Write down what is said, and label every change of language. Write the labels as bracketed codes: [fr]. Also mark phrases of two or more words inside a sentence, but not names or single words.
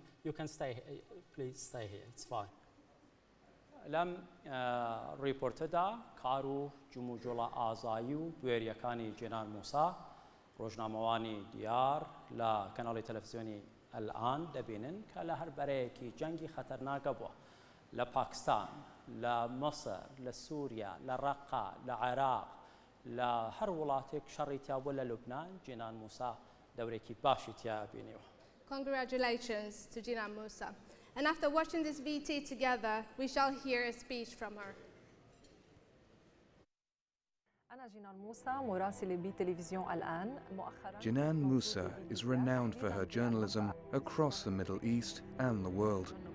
[en] You can stay, please stay here, it's fine. [ckb] لەم ڕیپۆرتەدا کار و جموجۆڵە ئازایی و بوێریەکانی جێنان موسا ڕۆژنامەوانی دیار لە کەناڵی تەلەڤیزیۆنی ئەلئان دەبینن کە لە هەر بەرەیەکی جەنگی خەتەرناکە بووە لە پاکستان، لە مەسر، لە سووریا، لە ڕەقا، لە عێراق، لە هەر وڵاتێک شەڕی تیا بووە لە لوبنان جێنان موسا دەورێکی باشی تیا بینیوە. [en] Congratulations to Jinan Moussa. And after watching this VT together, we shall hear a speech from her. Jinan Moussa is renowned for her journalism across the Middle East and the world.